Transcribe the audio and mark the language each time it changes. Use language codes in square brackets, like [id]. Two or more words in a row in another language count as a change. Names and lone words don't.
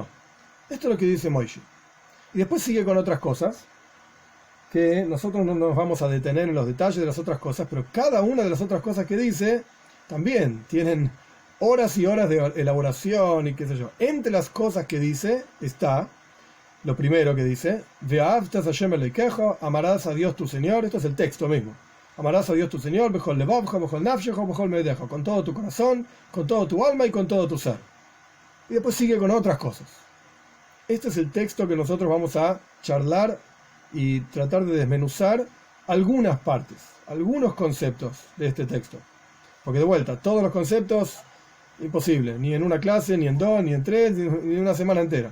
[es] Esto es lo que dice Moisés. Y después sigue con otras cosas, que nosotros no nos vamos a detener en los detalles de las otras cosas, pero cada una de las otras cosas que dice, también tienen horas y horas de elaboración y qué sé yo. Entre las cosas que dice está, lo primero que dice, [he] ואהבת השם אלוקיך, [es] amarás a Dios tu Señor, esto es el texto mismo. Amarás a Dios tu Señor, [he] בכל לבבך, בכל נפשך, בכל מאדך, [es] con todo tu corazón, con todo tu alma y con todo tu ser. Y después sigue con otras cosas. Este es el texto que nosotros vamos a charlar y tratar de desmenuzar algunas partes, algunos conceptos de este texto. Porque de vuelta, todos los conceptos, imposible, ni en una clase, ni en dos, ni en tres, ni en una semana entera.